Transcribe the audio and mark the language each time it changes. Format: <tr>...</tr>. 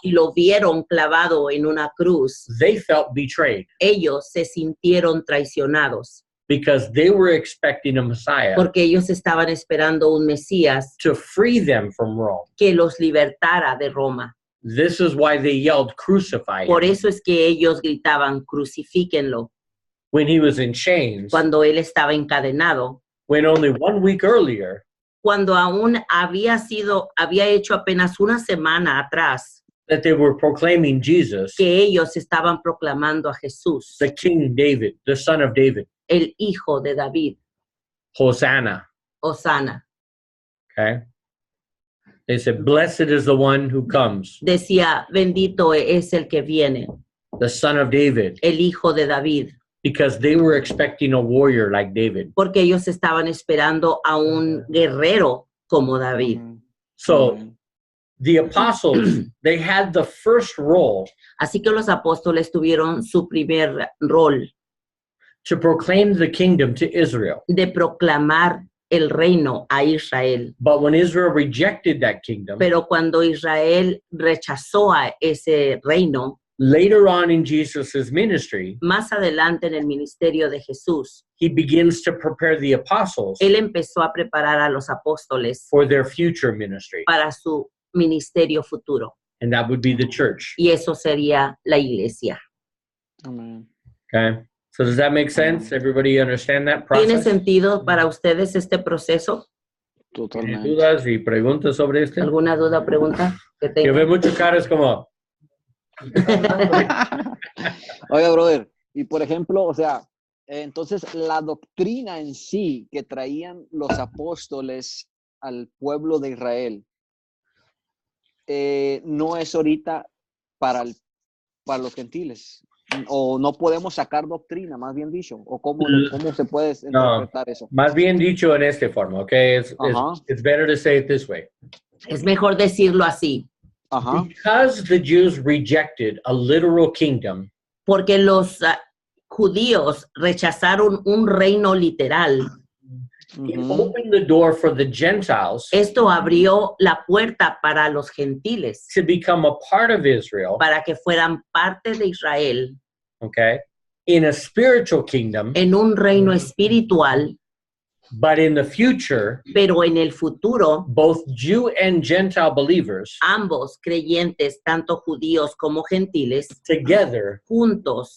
<es>y lo vieron clavado en una cruz,</es> <en>they felt betrayed</en> <es>ellos se sintieron traicionados</es> <en>because they were expecting a Messiah</en> <es>porque ellos estaban esperando un Mesías</es> <en>to free them from Rome.</en> <es>que los libertara de Roma.</es> <en>This is why they yelled, "Crucify</en> <es>Por</es> <en>him,"</en> <es>eso es que ellos gritaban, crucifíquenlo,</es> <en>when he was in chains,</en> <es>cuando él estaba encadenado,</es> <en>when only 1 week earlier</en> <es>cuando aún había hecho apenas una semana atrás</es> <en>that they were proclaiming Jesus,</en> <es>que ellos estaban proclamando a Jesús,</es> <en>the King David, the son of David,</en> <es>el hijo de David,</es> <en>Hosanna.</en> <es>Hosana.</es> <en>Okay. They said, "Blessed is the one who comes,</en> <es>Decía, bendito es el que viene,</es> <en>the son of David,"</en> <es>el hijo de David,</es> <en>because they were expecting a warrior like David.</en> <es>porque ellos estaban esperando a un guerrero como David.</es> <en>So the apostles, they had the first role</en> <es>Así que los apóstoles tuvieron su primer rol</es> <en>to proclaim the kingdom to Israel.</en> <es>de proclamar el reino a Israel.</es> <en>But when Israel rejected that kingdom,</en> <es>Pero cuando Israel rechazó a ese reino,</es> <en>later on in Jesus' ministry,</en> <es>más adelante en el ministerio de Jesús,</es> <en>he begins to prepare the apostles</en> <es>él empezó a preparar a los apóstoles</es> <en>for their future ministry.</en> <es>para su ministerio futuro.</es> <en>And that would be the church.</en> <es>Y eso sería la iglesia. Amén.</es> <en>Okay. So does that make sense? Everybody understand that</en> <es>¿Tiene</es> <en>process?</en> <es>sentido para ustedes este proceso? ¿Tiene Totalmente. dudas y preguntas sobre esto? ¿Alguna duda o pregunta que Yo tengan? veo muchas caras como, Oiga, brother, y por ejemplo, o sea, entonces la doctrina en sí que traían los apóstoles al pueblo de Israel no es ahorita para los gentiles, o no podemos sacar doctrina, más bien dicho, o cómo se puede interpretar eso. más bien dicho en esta forma, okay? Ajá.</es> <en>It's better to say it this way.</en> <es>Es mejor decirlo así, Ajá.</es> <en>Because the Jews rejected a literal kingdom,</en> <es>porque los judíos rechazaron un reino literal.</es> <en>it</en> <es>Ujú.</es> <en>opened the door for the Gentiles</en> <es>Esto abrió la puerta para los gentiles,</es> <en>to become a part of Israel,</en> <es>para que fueran parte de Israel</es> <en>okay, in a spiritual kingdom,</en> <es>en un reino espiritual,</es> <en>but in the future,</en> <es>pero en el futuro</es> <en>both Jew and Gentile believers</en> <es>ambos creyentes, tanto judíos como gentiles,</es> <en>together,</en> <es>juntos</es>